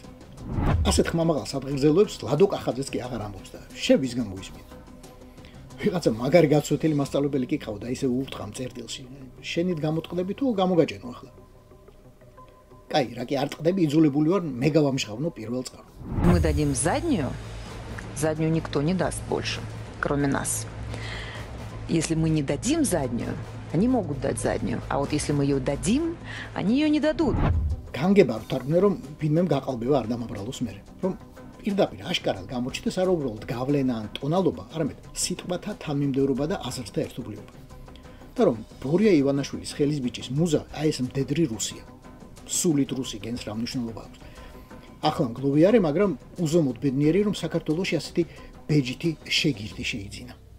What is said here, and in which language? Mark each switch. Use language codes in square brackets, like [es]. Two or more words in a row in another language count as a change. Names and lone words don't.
[ka] ასეთ ხმამაღალ სადღეგრძელოებს ლადო კახაძეც კი აღარ ამბობს და შევისგან მოისმინა. ვიღაცა მაგარი გაცვეთილი მასწავლებელი კი ყავდა, ისე ურთხამ წერტილში. შენით გამოტყდები თუ გამოგაჭენო ახლა? Кай, раки არ ტყდები, იძულებული ვარ მე გავამშღავნო პირველ წყაროს. [ru] Мы дадим заднюю никто не даст больше, кроме нас. Если мы не дадим заднюю, они могут дать заднюю, а вот если мы ее дадим, они ее не дадут. [ka] განგება ვთარგმნე რომ ვინმემ გაყალბება არ დამაბრალოს მერე. რომ პირდაპირ აშკარად გამოჩნდეს არ უბრალოდ გავლენა ან ტონალობა, არამედ სიტყვათა თანმიმდევრობა და აზრთა ერთობლიობა. და რომ ბორია ივანაშვილის ხელის ბიჭის მუზა აი ეს მდედრი რუსია. სულით რუსი გენს რა მნიშვნელობა აქვს. ახლა მგლოვი არის, მაგრამ უზომოდ ბედნიერი, რომ საქართველოში ასეთი ბეჯითი შეგირდი შეიძინა.